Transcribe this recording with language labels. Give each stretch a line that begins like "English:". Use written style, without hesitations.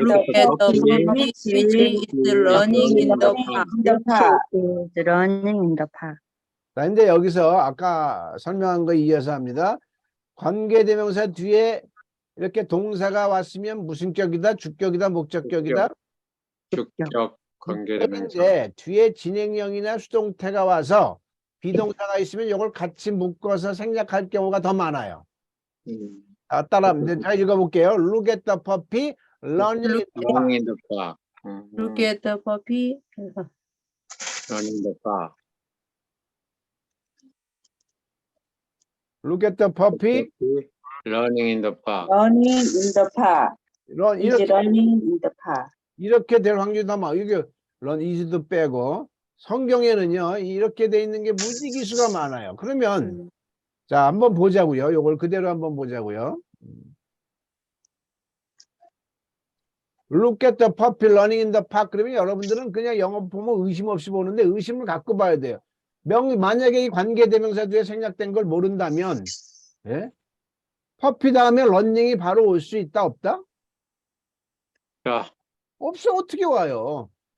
English: Look at the puppy which is running in the park. the park. Is running in the park.
Korean: 자, 이제 여기서 아까 설명한 거 이어서 합니다. 관계대명사 뒤에 이렇게 동사가 왔으면 무슨 격이다? 주격이다? 목적격이다? 주격 관계대명사. 이제 뒤에 진행형이나 수동태가 와서 비동사가 있으면 이걸 같이 묶어서 생략할 경우가 더 많아요. 따라합니다. 자, 읽어볼게요.
English: Look at the puppy running in the park. Running in the park. Look at the puppy. Running in the park. Look at the puppy Running in the park. Running in the park. Is running in the park.
Korean: 이렇게 될 확률이 더 많아. 이게 run is도 빼고 성경에는요 이렇게 돼 있는 게 무지기수가 많아요. 그러면 자, 한번 보자고요. 요걸 그대로 한번 보자고요.
English: Look at the puppy running in the park.
Korean: 그러면 여러분들은 그냥 영어 보면 의심 없이 보는데 의심을 갖고 봐야 돼요. 만약에 이 관계대명사 뒤에 생략된 걸 모른다면, 예? 퍼피 다음에 런닝이 바로 올 수 있다, 없다? 자, 없어. 어떻게 와요?